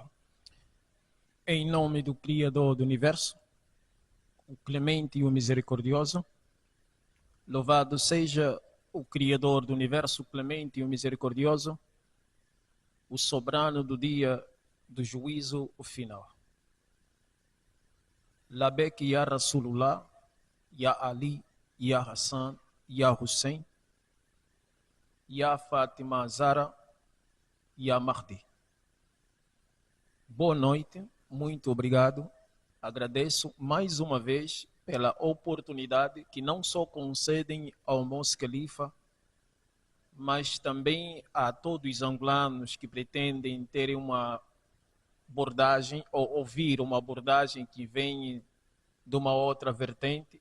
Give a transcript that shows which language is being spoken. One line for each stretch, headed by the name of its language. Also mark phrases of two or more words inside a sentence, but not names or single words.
Portuguese: Em nome do Criador do Universo, o Clemente e o Misericordioso, louvado seja o Criador do Universo, o Clemente e o Misericordioso, o soberano do dia do juízo final.
Arabic: لبيك يا رسول الله، يا علي، يا حسن، يا حسين، يا فاطمة الزهراء، يا مهدي.
Portuguese: Boa noite, muito obrigado. Agradeço mais uma vez pela oportunidade que não só concedem ao Mos Khalifa, mas também a todos os angolanos que pretendem ter uma abordagem ou ouvir uma abordagem que vem de uma outra vertente.